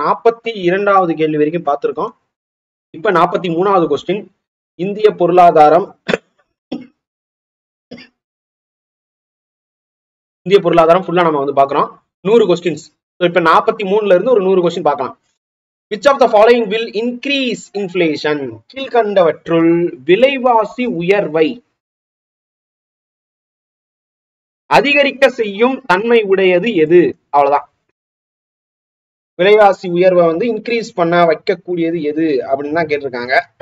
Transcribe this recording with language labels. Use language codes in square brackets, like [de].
[ta] 42வது கேள்வி வரைக்கும் பார்த்துருக்கோம். இப்போ 43வது கொஸ்டின். இந்திய பொருளாதாரம் ஃபுல்லா நம்ம வந்து பார்க்குறோம். 100 கொஸ்டின்ஸ். ஸோ இப்போ 43ல இருந்து ஒரு 100 கொஸ்டின் பார்க்கலாம். [en] Which of the following will increase inflation? [ta] கீழ்கண்டவற்றுள் விலைவாசி உயர்வை அதிகரிக்க செய்யும் தன்மை உடையது எது? அவ்வளவுதான். விலைவாசி உயர்வை வந்து இன்க்ரீஸ் பண்ண வைக்கக்கூடியது எது அப்படின்னு தான் கேட்டிருக்காங்க.